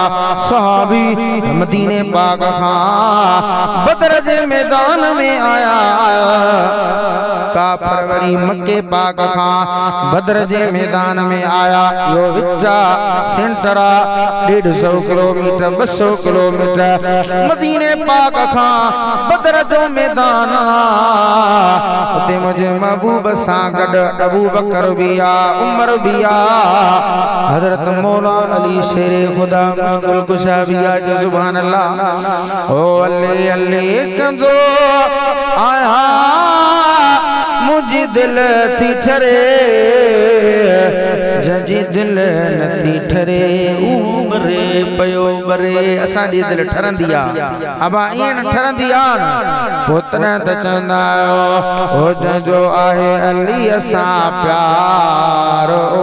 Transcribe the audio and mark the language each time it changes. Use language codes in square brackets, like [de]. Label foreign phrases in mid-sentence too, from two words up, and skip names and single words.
[sd] सहाबी मदीने पाक खां बदर जे मैदान में आया, काफ़िर वरी मक्के पाक खां बदर जे मैदान में आया। यो विचा सेंटर 150 किलोमीटर 200 किलोमीटर मदीने पाक खां बदर जो मैदान। उते मुझे महबूब सां गॾु अबू बकर भी आ, उमर भी आ, हज़रत मौला अली शेरे खुदा मुश्किल कुशा भी आ। जो [ar] سبحان الله. [sd] ओ अल्ले अल्ले कंदो आया मुझी दिल थी ठरे, जंहिंजी दिल नथी ठरे उमरे पयो बरे। असांजी दिल ठरंदी आ, अबा ईअं न ठरंदी आ पुत्र त चवंदा आहियो हो जंहिंजो आहे अली सां प्यारो